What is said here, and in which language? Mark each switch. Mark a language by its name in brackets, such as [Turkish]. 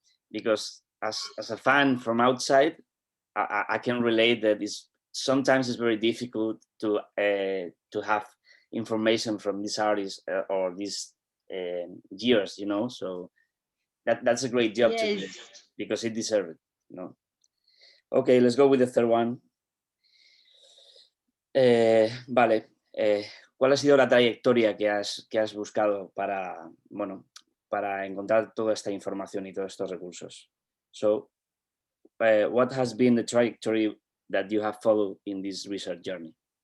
[English] Because as a fan from outside, I can relate that sometimes it's very difficult to have information from these artists or these years, you know. So that's a great job to do because it deserves it, you know. Okay, let's go with the third one. [Spanish] Vale. ¿Cuál ha sido la trayectoria que has buscado para encontrar toda esta información y todos estos recursos? [English] So, what has been the trajectory that you have followed in this research journey?